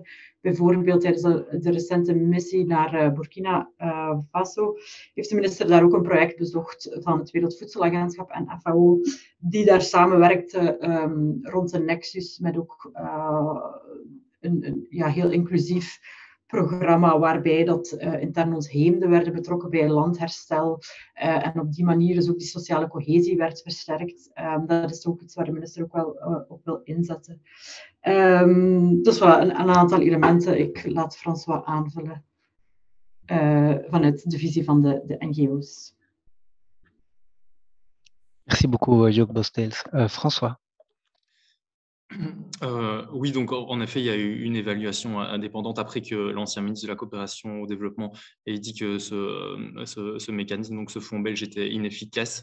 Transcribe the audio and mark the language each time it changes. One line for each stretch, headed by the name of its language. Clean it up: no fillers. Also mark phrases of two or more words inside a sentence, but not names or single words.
Dutch: Bijvoorbeeld tijdens de recente missie naar Burkina Faso heeft de minister daar ook een project bezocht van het Wereldvoedselagentschap en FAO, die daar samenwerkte rond een Nexus met ook een heel inclusief programma waarbij dat intern ons heemden werden betrokken bij landherstel en op die manier dus ook die sociale cohesie werd versterkt. Dat is ook iets waar de minister ook wel op wil inzetten. Dus wel een aantal elementen. Ik laat François aanvullen vanuit de visie van de NGO's.
French: Merci beaucoup, Jocques Bostels. François. Oui, donc en effet, il y a eu une évaluation indépendante après que l'ancien ministre de la Coopération au Développement ait dit que ce mécanisme, donc ce fonds belge, était inefficace.